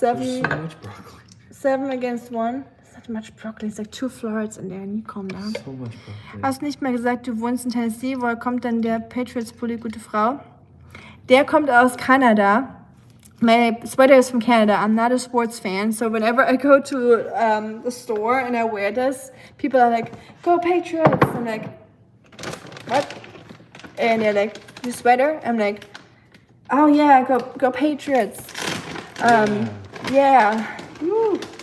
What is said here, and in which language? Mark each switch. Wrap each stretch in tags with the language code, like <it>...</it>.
<en>There's so much broccoli. 7 against 1. That's not much broccoli. It's like 2 florets in there. And you calm down. So much broccoli.</en> <de>Hast nicht mal gesagt, du wohnst in Tennessee. Woher kommt dann der Patriots-Pulli, gute Frau? Der kommt aus Kanada.</de> <en>My sweater is from Canada. I'm not a sports fan, so whenever I go to the store and I wear this, people are like, "Go Patriots!" I'm like, "What?" And they're like, "Your sweater?" I'm like, "Oh yeah, go Patriots!" Yeah. Woo.</en>